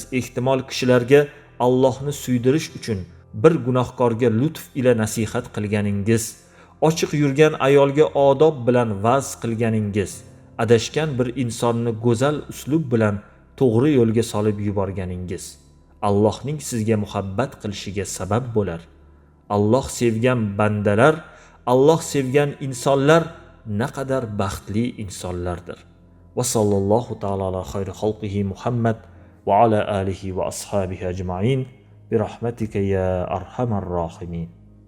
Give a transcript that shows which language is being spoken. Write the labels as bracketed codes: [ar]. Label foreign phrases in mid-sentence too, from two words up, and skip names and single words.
[uz] Ehtimol kishilarga Allohni suydirish uchun bir gunohkorga lutf ila nasihat qilganingiz, ochiq yurgan ayolga odob bilan va'z qilganingiz, adashgan bir insonni go'zal uslub bilan to'g'ri yo'lga solib yuborganingiz Allohning sizga muhabbat qilishiga sabab bo'lar. Alloh sevgan bandalar, Alloh sevgan insonlar naqadar baxtli insonlardir. [ar] وصلى الله تعالى على خير خلقه محمد وعلى آله وأصحابه أجمعين برحمتك يا أرحم الراحمين.